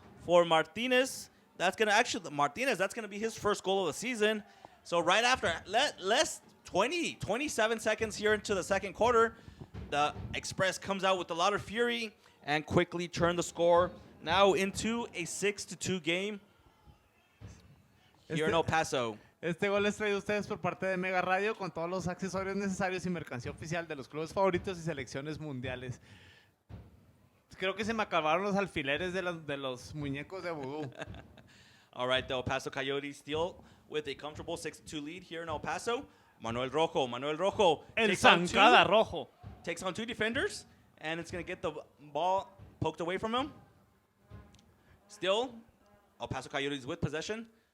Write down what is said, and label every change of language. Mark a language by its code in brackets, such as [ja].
[en] For Martinez, that's gonna be his first goal of the season. So right after less 27 seconds here into the second quarter, the Express comes out with a lot of fury and quickly turn the score now into a 6-2 game here in El Paso. [es] Este gol es traído a ustedes por parte de Mega Radio con todos los accesorios necesarios y mercancía oficial de los clubes favoritos y selecciones mundiales. Creo que se me acabaron los alfileres de los muñecos de vudú. [en] All right, the El Paso Coyotes still with a comfortable 6-2 lead here in El Paso. [es] Manuel Rojo. El Zancada Rojo. [en] Takes on 2 defenders, and it's going to get the ball poked away from him. Still, El Paso Coyotes with possession.